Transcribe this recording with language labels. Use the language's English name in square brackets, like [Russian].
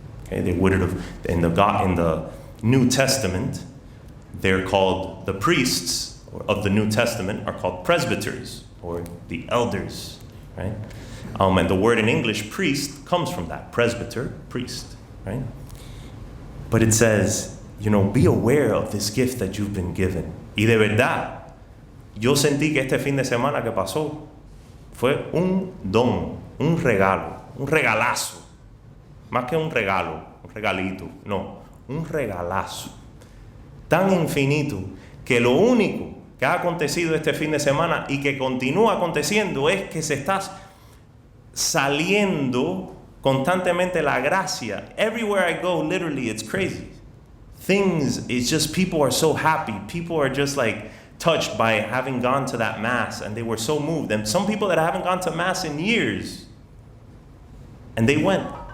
[English] Okay, they would have in the New Testament, they're called the priests of the New Testament are called presbyters or the elders, right? And the word in English, priest, comes from that, presbyter, priest, right? But it says, be aware of this gift that you've been given. [Spanish] Y de verdad, yo sentí que este fin de semana que pasó fue un don, un regalo, un regalazo. Más que un regalo, un regalito, no, un regalazo. Tan infinito que lo único que ha acontecido este fin de semana y que continúa aconteciendo es que se está saliendo constantemente la gracia. [English] Everywhere I go, literally, it's crazy. It's just people are so happy. People are just like touched by having gone to that mass, and they were so moved. And some people that haven't gone to mass in years, and they went.